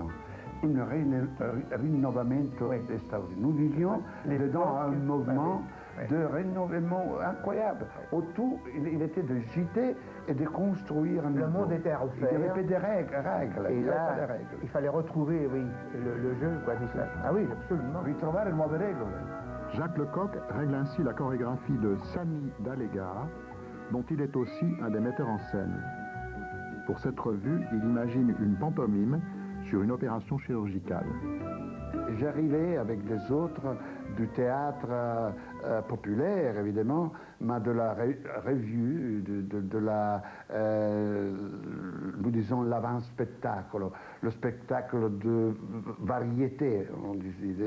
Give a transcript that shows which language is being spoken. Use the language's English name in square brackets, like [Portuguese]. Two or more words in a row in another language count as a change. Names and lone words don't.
[Italian] Un rinnovamento extraordinaire. [French] Nous vivions dedans un mouvement de renouvellement incroyable. Autour, il était de gîter et de construire un Le monde était à refaire. Il n'y avait pas de règles. Et là, il fallait retrouver, le jeu, quoi. Ah oui, absolument. [Italian] Ritrovare nuove regole. [French] Jacques Lecoq règle ainsi la chorégraphie de Sami Dallega, dont il est aussi un des metteurs en scène. Pour cette revue, il imagine une pantomime sur une opération chirurgicale. J'arrivais avec des autres du théâtre populaire, évidemment, mais de la revue, de la, nous disons, l'avant-spectacle, le spectacle de variété, on disait.